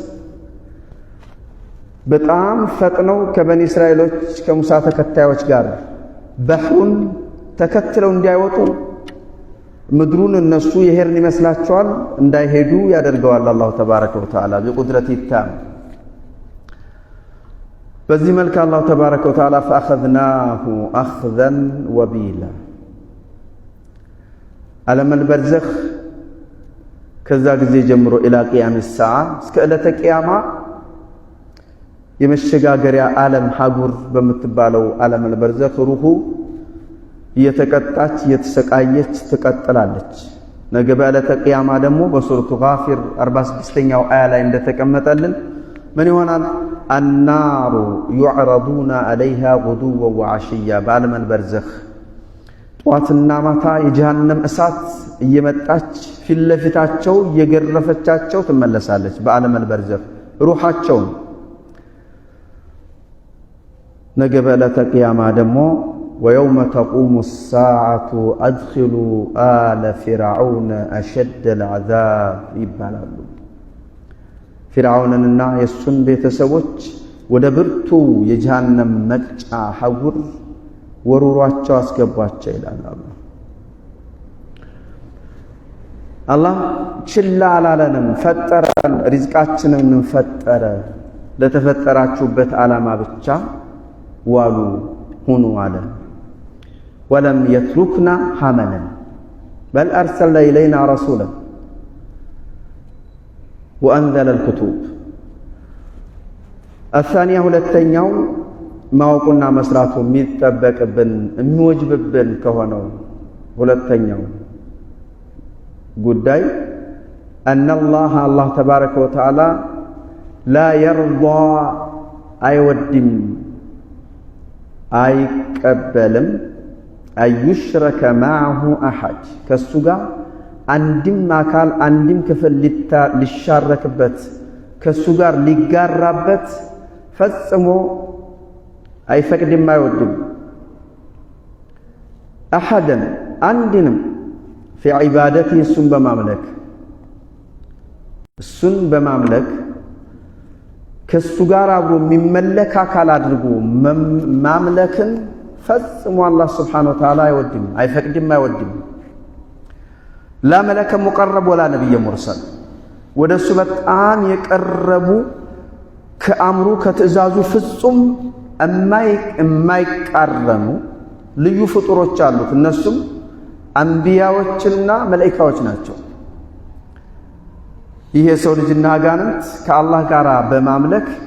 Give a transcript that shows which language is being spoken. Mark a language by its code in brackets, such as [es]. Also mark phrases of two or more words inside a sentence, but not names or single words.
[am] በጣም ፈጥነው ከበኒ እስራኤሎች ከሙሳ ተከታዮች ጋር ባህሩን ተከትለው እንዲያወጡ ምድሩን እነሱ የሄርን ይመስላቸዋል እንዳይሄዱ ያደርገዋል [ar] الله تبارك وتعالى [am] በቁድረቱ ይታም በዚህ መልኩ [ar] الله تبارك وتعالى فأخذناه أخذا وبيلا [am] ዓለም البرزخ ከዛ ጊዜ ጀምሮ [ar] إلى قيام الساعة [am] እስከ ዕለተ ቂያማ የመሸጋገሪያ ዓለም ሀጉር በምትባለው ዓለም البرزخ ሩሁ እየተቀጣች እየተሰቃየች ትቀጥላለች ነገ በዕለተ ቂያማ ደግሞ በሱረቱ ጋፊር 46ኛው አያ ላይ እንደተቀመጠልን من ይሆናል [ar] النار يعرضون عليها غدوا وعشيا بعلم البرزخ [am] ጠዋትና ማታ የጀሃነም እሳት እየመጣች ፊት ለፊታቸው እየገረፈቻቸው ትመለሳለች በዓለም البرزخ ሩሃቸው ነገ በዕለተ ቂያማ ደግሞ [ar] ويوم تقوم الساعة أدخلوا آل فرعون أشد العذاب [am] ይባላሉ فرعونንና የሱን ቤተሰቦች ወደ ብርቱ የጀሃነም መቅጫ ሐጉር ወሩሯቸው አስገቧቸው ይላል አላህ ችላ አላለንም ፈጠረን ሪዝቃችንን ፈጠረ ለተፈጠራችሁበት ዓላማ ብቻ ዋሉ ሁኑ አለ [ar] ولم يتركنا حملا بل أرسلنا إلينا رسولا وأنزل الكتب الثانية [am] ሁለተኛው ማወቁና መስራቱ የሚጠበቅብን የሚወጅብብን ከሆነው ሁለተኛው ጉዳይ [ar] أن الله تبارك وتعالى لا يرضى [am] አይወድም አይቀበልም [ar] أن يشرك معه أحد [am] ከሱ ጋር አንድም አካል አንድም ክፍል ሊሻረክበት ከሱ ጋር ሊጋራበት ፈጽሞ አይፈቅድም አይወድም። አሐደን አንድንም [ar] في عبادته [am] እሱን በማምለክ ከሱ ጋር አብሮ የሚመለክ አካል አድርጎ ማምለክን ፈጽሞ አላህ [ar] سبحانه وتعالى [am] አይወድም አይፈቅድም አይወድም። [ar] لا ملك مقرب ولا نبي مرسل [am] ወደሱ በጣም የቀረቡ ከአምሩ ከትእዛዙ ፍጹም የማይቃረኑ ልዩ ፍጡሮች አሉት። እነሱም አንቢያዎችና መላእክቶች ናቸው። ይሄ ሰው ልጅና አጋንንት ከአላህ ጋር በማምለክ